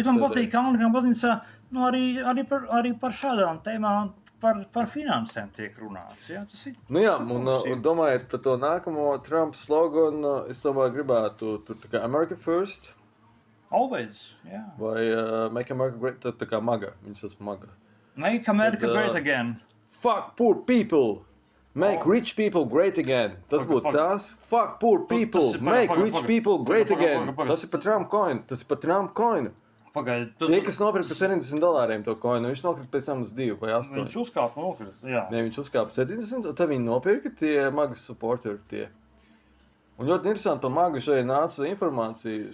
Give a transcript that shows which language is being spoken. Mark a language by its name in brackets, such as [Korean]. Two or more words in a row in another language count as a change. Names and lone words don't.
[Latvian] bet man patīk, ka Anglikāņu baznīcā, arī par šādām tēmām, par finansēm tiek runāts, jā, tas ir. Nu jā, un domājot par to nākamo Trumpa sloganu, es domāju, gribētu tur tā kā [English] America First. Always, [Latvian] jā. [English] Vai Make America Great, [Latvian] tā kā maga, viņas esmu maga. [English] Make America Great Again. Fuck poor people! Make rich people great again. [Latvian] Tas būtu tās. [English] Fuck poor people! Make rich people great again. [Latvian] Tas ir par Trump coinu. Tie, kas nopirka par $70 to coinu, viņš nopirka pēc tam uz 2 vai 8. Viņš uzkāpa nopirka, jā. Nē, viņš uzkāpa 70, tad viņi nopirka tie magas supporteri tie. Un ļoti interesanti par magu šeit nāca informācija.